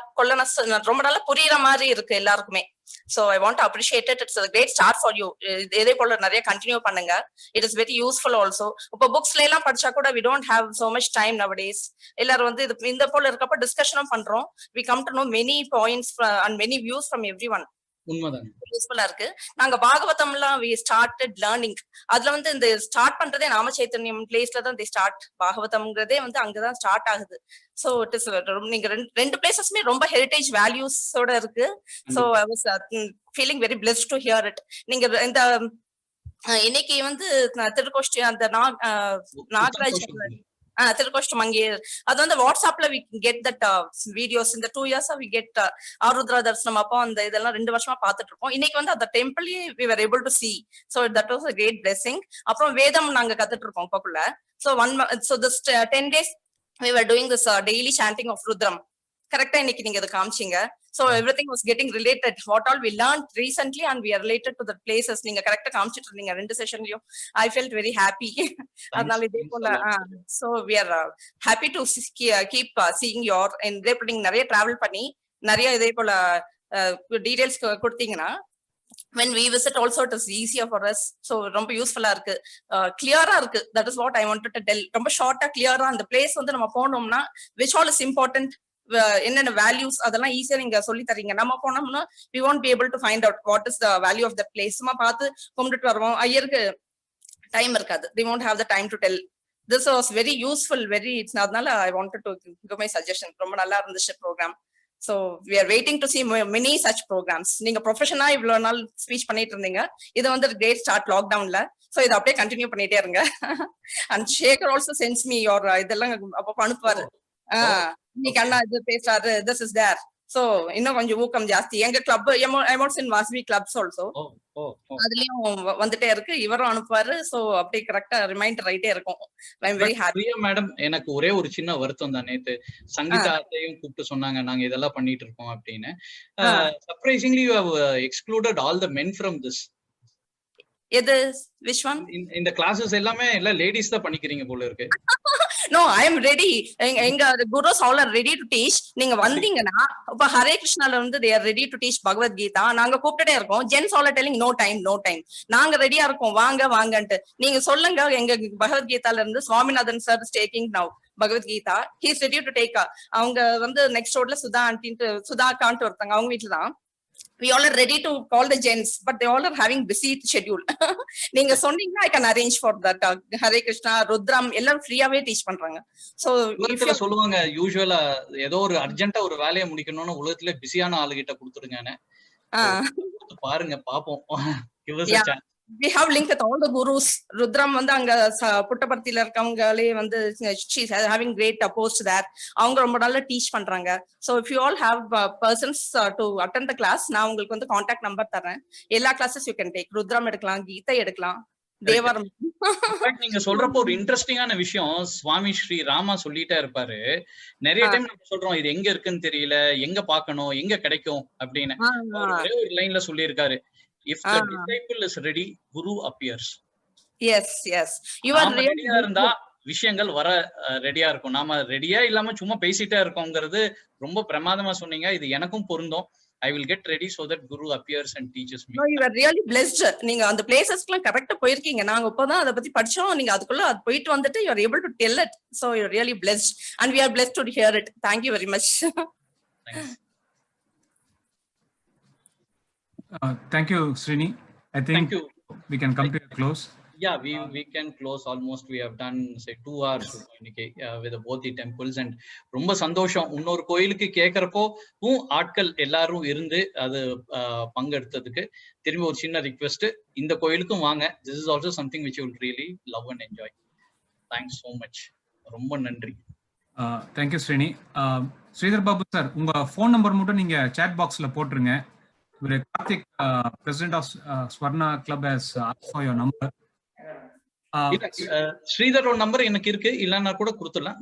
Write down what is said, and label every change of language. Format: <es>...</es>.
<ta>கொல்லனஸ் ரொம்ப நல்லா புரியுற மாதிரி இருக்கு எல்லாருக்குமே.</ta> <en>So I want to appreciate it. It's a great start for you.</en> <ta>இதே போல நிறைய கண்டினியூ பண்ணுங்க.</ta> <en>It is very useful also.</en> <ta>இப்ப புக்ஸ்ல எல்லாம் படிச்சா கூட</ta> <en>we don't have so much time nowadays.</en> <ta>எல்லாரும் வந்து இந்த போல இருக்கப்ப டிஸ்கஷனும் பண்றோம்.</ta> <en>We come to know many points and many views from everyone.</en> <ta>உண்மைதான். யூஸ்ஃபுல்லா இருக்கு. நாங்க பாகவதம்லாம்</ta> <en>we started learning.</en> <ta>அதுல வந்து இந்த ஸ்டார்ட் பண்றதே நாம சைத்தன்யம் பிளேஸ்ல தான்</ta> <en>they start.</en> <ta>பாகவதம்ங்கிறதே வந்து அங்கதான் ஸ்டார்ட் ஆகுது.</ta> <en>So it is</en> <ta>நீங்க ரெண்டு பிளேசஸ்மே ரொம்ப ஹெரிட்டேஜ் வேல்யூஸோட இருக்கு.</ta> <en>So I was feeling very blessed to hear it.</en> <ta>நீங்க இந்த இன்னைக்கு வந்து திருக்கோஷ்டி அந்த நாகராஜ் திருக்கோஷ்டி மங்கேர் அது வந்து வாட்ஸ்அப்ல</ta> <en>we get that videos in the 2 years we get</en> <ta>Arudra தர்சனம் அப்போ அந்த இதெல்லாம் 2 வருஷமா பாத்துட்டு இருக்கோம். இன்னைக்கு வந்து அந்த temple</ta> <en>we were able to see. So that was a great blessing.</en> <ta>அப்புறம் வேதம் நாங்க கத்துட்டு இருக்கோம் இப்பக்குள்ள.</ta> <en>So this 10 days we were doing this daily chanting of Rudram.</en> <ta>கரெக்டா இன்னைக்கு நீங்க அதை காமிச்சீங்க.</ta> <en>So everything was getting related. What all we learned recently and we are related to the places.</en> <ta>நீங்க கரெக்டா காமிச்சிட்டு இருந்தீங்க ரெண்டு செஷன்லயும்.</ta> <en>I felt very happy.</en> <ta>அதனால இதே போல</ta> <en>so we are happy to keep seeing your and</en> <ta>நிறைய டிராவல் பண்ணி நிறைய இதே போல டீடைல்ஸ் கொடுத்தீங்கன்னா</ta> <en>when we visit also it is easier for us.</en> <ta>So ரொம்ப யூஸ்ஃபுல்லா இருக்கு, கிளியரா இருக்கு.</ta> <en>That is what I wanted to tell.</en> <ta>ரொம்ப ஷார்ட்டா கிளியரா அந்த பிளேஸ் வந்து நம்ம போனோம்னா</ta> <en>which all is important,</en> <ta>என்னென்ன வேல்யூஸ் அதெல்லாம் ஈஸியா நீங்க சொல்லி தரீங்க. நம்ம போனோம்னா</ta> <en>we won't be able to find out what is the value of the place.</en> <ta>சும்மா பார்த்து கும்பிட்டுட்டு வருவோம், ஐயருக்கு டைம் இருக்காது.</ta> <en>they won't have the time to tell. This was very useful, very அதனால I wanted to give my suggestion.</en> <ta>ரொம்ப நல்லா இருந்துச்சு program.</ta> <en>So we are waiting to see many such programs.</en> <ta>நீங்க ப்ரொஃபஷனா இவ்வளவு நாள் ஸ்பீச் பண்ணிட்டு இருந்தீங்க, இது வந்து கிரேட் ஸ்டார்ட் லாக்டவுன்ல. சோ இதை அப்படியே கண்டினியூ பண்ணிட்டே இருங்க.</ta> <en>and Shekar also sends me your</en> <ta>இதெல்லாம் அப்பப்ப அனுப்புவாரு. இன்னைக்கு அண்ணா இது பேசுறாரு,</ta> <en>this is there.</en> <ta>சோ இன்னும் கொஞ்சம் ஊக்கம் ஜாஸ்தி. எங்க கிளப் எமோட்ஸ் இன் வாஸ்வி கிளப்ஸ் ஆல்சோ அதுலயும் வந்துட்டே இருக்கு, இவரும் அனுப்புவாரு. சோ அப்படியே கரெக்டா ரிமைண்டர் ஆயிட்டே இருக்கும்.</ta> <en>I am very happy.</en> <ta>மேடம், எனக்கு ஒரே ஒரு சின்ன வருத்தம் தான். நேத்து சங்கீதாத்தையும் கூப்பிட்டு சொன்னாங்க நாங்க இதெல்லாம் பண்ணிட்டு இருக்கோம் அப்படின்னு.</ta> <en>Surprisingly you have excluded all the men from this. எது which one?</en> <ta>இந்த கிளாसेस எல்லாமே இல்ல லேடிஸ் தான் பண்ணிக்கிறீங்க போல இருக்கு.</ta> <en>No, I am ready. எங்க gurus all are ready to teach.</en> <ta>நீங்க வந்தீங்கன்னா இப்ப ஹரே கிருஷ்ணால வந்து</ta> <en>they are ready to teach</en> <ta>பகவத் கீதா. நாங்க கூப்பிட்டுட்டே இருக்கோம்.</ta> <en>Gents all are telling no time.</en> <ta>நாங்க ரெடியா இருக்கோம், வாங்கன்ட்டு. நீங்க சொல்லுங்க. எங்க பகவத் கீதால இருந்து Swaminathan sir</ta> <en>is taking now Bhagavad Gita. he is ready to take.</en> <ta>அவங்க வந்து நெக்ஸ்ட் ரோட்ல சுதா ஆண்டின்ட்டு சுதா காண்ட் ஒருத்தங்க, அவங்க வீட்டுல தான்.</ta> <en>We all are ready to call the gents, but they all are having busy schedule.</en> <ta>நீங்க சொன்னீங்கன்னா</ta> <en>I can arrange for that.</en> <ta>Hare Krishna, Rudram எல்லாம் ஃப்ரீயாவே டீச் பண்றாங்க. சோ உலகத்துல சொல்லுவாங்க யூசுவலா ஏதோ ஒரு அர்ஜென்ட்டா ஒரு வேலையை முடிக்கணும்னு உலகத்துல பிஸியான ஆளுகிட்ட கொடுத்துருங்கன்னு. பாருங்க பாப்போம்.</ta> <en>We have linked with all the gurus. Rudram</en> <ta>வந்து அங்க புட்டபர்த்தியில இருக்கவங்களே வந்து</ta> <en>she is having great post there.</en> <ta>அவங்க ரொம்ப நல்லா டீச் பண்றாங்க.</ta> <en>So if you all have persons to attend the class,</en> <ta>நான் உங்களுக்கு வந்து கான்டாக்ட் நம்பர் தரேன். எல்லா classes</ta> <en>you can take.</en> <ta>Rudram எடுக்கலாம், கீதை எடுக்கலாம், தேவாரம். நீங்க சொல்றப்போ ஒரு இன்ட்ரெஸ்டிங்கான விஷயம் சுவாமி ஸ்ரீ ராமா சொல்லிட்டே இருப்பாரு. நிறைய டைம் நம்ம சொல்றோம் இது எங்க இருக்குன்னு தெரியல, எங்க பாக்கணும், எங்க கிடைக்கும் அப்படின்னு. ஒரே ஒரு லைன்ல சொல்லி இருக்காரு,</ta> <en>if the disciple is ready, guru appears. Yes you are</en> <ta>ரெடியா இருந்தா விஷயங்கள் வர ரெடியா இருக்கும். நாம ரெடியா இல்லாம சும்மா பேசிட்டே இருக்கோம்ங்கிறது ரொம்ப பிரமாதமா சொன்னீங்க. இது எனக்கும் பொருந்தும்.</ta> <en>I will get ready so that guru appears and teaches me. No, you are really blessed.</en> <ta>நீங்க அந்த பிளேசஸ்க்குலாம் கரெக்ட்டா போயிருக்கீங்க. நாங்க இப்போதான் அத பத்தி படிச்சோம். நீங்க அதுக்குள்ள போயிட்டு வந்துட்டு</ta> <en>you are able to tell it. So you are really blessed and we are blessed to hear it. Thank you very much. Thanks. Thank you, Srini. I think we can come to a close. Yeah, we can close almost. We have done say 2 hours with both the temples and</en> <ta>ரொம்ப சந்தோஷம். இன்னொரு கோயிலுக்கு கேக்குறப்போ ஆட்கள் எல்லாரும் இருந்து அது பங்கெடுத்ததுக்கு திரும்பி ஒரு சின்ன ரிக்வெஸ்ட், இந்த கோயிலுக்கும் வாங்க.</ta> <en>This is also something which you will really love and enjoy. Thanks so much.</en> <ta>ரொம்ப நன்றி.</ta> <en>Thank you, Srini.</en> <ta>Sridhar Babu sir, உங்க ஃபோன் நம்பர் மட்டும் நீங்க சாட் பாக்ஸ்ல போட்டுருங்க.</ta> <en>Karthik, president of Swarna Club, has asked for your number.</en> <ta>Sridhar number எனக்கு இருக்கு, இல்லன்னா கூட கொடுத்துடலாம்.</ta>